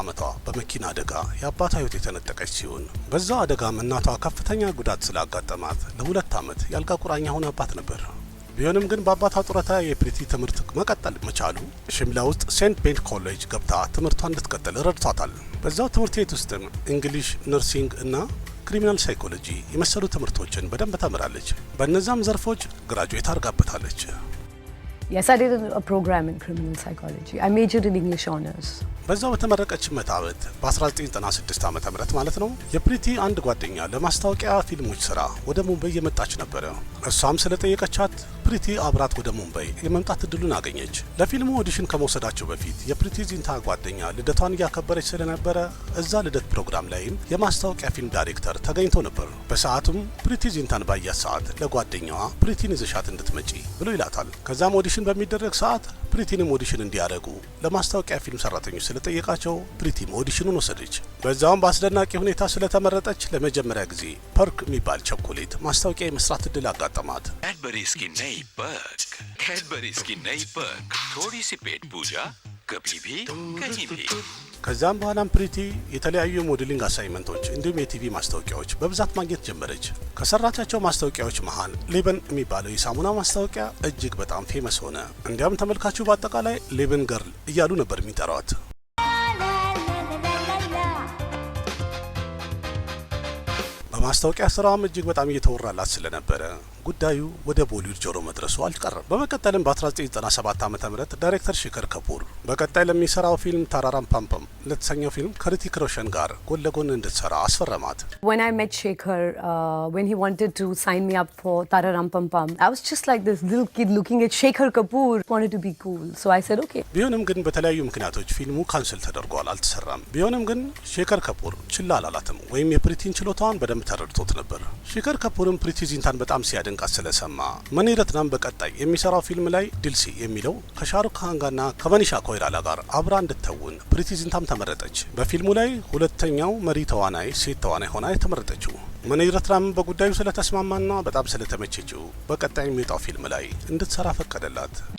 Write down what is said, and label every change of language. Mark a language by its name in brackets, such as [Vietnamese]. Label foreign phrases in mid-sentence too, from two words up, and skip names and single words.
[Amharic] ዓመቷ በመኪና አደጋ የአባቷ ህይወት የተነጠቀች ሲሆን በዛው አደጋም እናቷ ከፍተኛ ጉዳት ስላጋጠማት ለ2 ዓመት ያልጋ ቁራኛ ሆናባት ነበር። ቢሆንም ግን በአባቷ ጡረታ የፕሪቲ ትምህርት መቀጠል መቻሉ ሽምላ ውስጥ ሴንት ቤንት ኮሌጅ ገብታ ትምህርቷን እንድትቀጥል ረድቷታል። በዛው ትምህርት ቤት ውስጥም እንግሊሽ፣ ነርሲንግ እና [English] criminal psychology [Amharic] የመሰሉ ትምህርቶችን በደንብ ተምራለች። በእነዛም ዘርፎች ግራጁዌት አድርጋበታለች። [English] Yes, I did a program in criminal psychology. I majored in English honors. [Amharic] በዛው በተመረቀችበት ዓመት በ1996 ዓመተ ምህረት ማለት ነው የፕሪቲ አንድ ጓደኛ ለማስታወቂያ ፊልሞች ስራ ወደ ሙምባይ የመጣች ነበር። እሷም ስለጠየቀቻት ፕሪቲ አብራት ወደ ሙምባይ የመምጣት እድሉን አገኘች። ለፊልሙ ኦዲሽን ከመውሰዳቸው በፊት የፕሪቲ ዚንታ ጓደኛ ልደቷን እያከበረች ስለነበረ እዛ ልደት ፕሮግራም ላይም የማስታወቂያ ፊልም ዳይሬክተር ተገኝቶ ነበር። በሰዓቱም ፕሪቲ ዚንታን ባያት ሰዓት ለጓደኛዋ ፕሪቲን ይዘሻት እንድትመጪ ብሎ ይላታል። ከዛም ኦዲሽን በሚደረግ ሰዓት ፕሪቲንም ኦዲሽን እንዲያደርጉ ለማስታወቂያ ፊልም ሰራተኞች ስለጠየቃቸው ፕሪቲም ኦዲሽኑን ወሰደች። በዛውም በአስደናቂ ሁኔታ ስለተመረጠች ለመጀመሪያ ጊዜ ፐርክ የሚባል ቸኮሌት ማስታወቂያ የመስራት እድል አጋጠማት። [Hindi] कैडबरीज की नई पर्क थोड़ी सी पेट पूजा कभी भी कहीं भी। [Amharic] ከዛም በኋላም ፕሪቲ የተለያዩ [English] modeling assignments [Amharic] እንዲሁም የቲቪ ማስታወቂያዎች በብዛት ማግኘት ጀመረች። ከሰራቻቸው ማስታወቂያዎች መሃል ሌበን የሚባለው የሳሙና ማስታወቂያ እጅግ በጣም ፌመስ ሆነ። እንዲያም ተመልካቹ በአጠቃላይ ሌበን ገርል እያሉ ነበር የሚጠሯት። በማስታወቂያ ስራውም እጅግ በጣም እየተወራላት ስለነበረ ጉዳዩ ወደ ቦሊውድ ጆሮ መድረሱ አልቀረም። በመቀጠልም በ1997 ዓ.ም ዳይሬክተር ሺከር ከፑር በቀጣይ ለሚሰራው ፊልም ታራራም ፓምፓም ለተሰኘው ፊልም ከሪቲክ ሮሽን ጋር ጎን ለጎን እንድትሰራ አስፈረማት። [English] When I met Shekhar, when he wanted to sign me up for Tararam Pam Pam, I was just like this little kid looking at Shekhar Kapoor, wanted to be cool. So I said okay. [Amharic] ቢሆንም ግን በተለያዩ ምክንያቶች ፊልሙ ካንስል ተደርጓል፣ አልተሰራም። ቢሆንም ግን ሼከር ከፑር ችላ አላላትም ወይም የፕሪቲን ችሎታዋን በደንብ ተረድቶት ነበር። ሼከር ከፑርም ፕሪቲ ዚንታን በጣም ሲያደንቃት ስለሰማ መኒረትናም በቀጣይ የሚሰራው ፊልም ላይ ዲልሲ የሚለው ከሻሩክ ካን ጋርና ከመኒሻ ኮይራላ ጋር አብራ እንድትተውን ፕሪቲ ዚንታም ተመረጠች። በፊልሙ ላይ ሁለተኛው መሪ ተዋናይ ሴት ተዋናይ ሆና የተመረጠችው መኒረትናም በጉዳዩ ስለተስማማና በጣም ስለተመቸችው በቀጣይ የሚወጣው ፊልም ላይ እንድትሰራ ፈቀደላት።